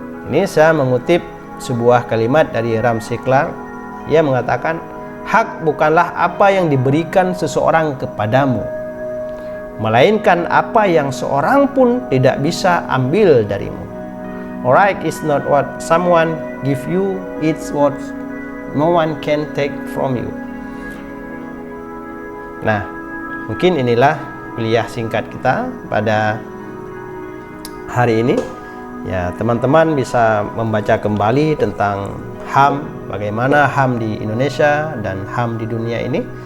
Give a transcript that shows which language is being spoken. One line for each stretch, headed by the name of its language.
Indonesian: Ini saya mengutip sebuah kalimat dari Ramsey Clark. Ia mengatakan, hak bukanlah apa yang diberikan seseorang kepadamu, melainkan apa yang seorang pun tidak bisa ambil darimu.
English: Right is not what someone give you, it's what no one can take from you.
Indonesian: Nah, mungkin inilah kuliah singkat kita pada hari ini. Ya, teman-teman bisa membaca kembali tentang HAM, bagaimana HAM di Indonesia dan HAM di dunia ini.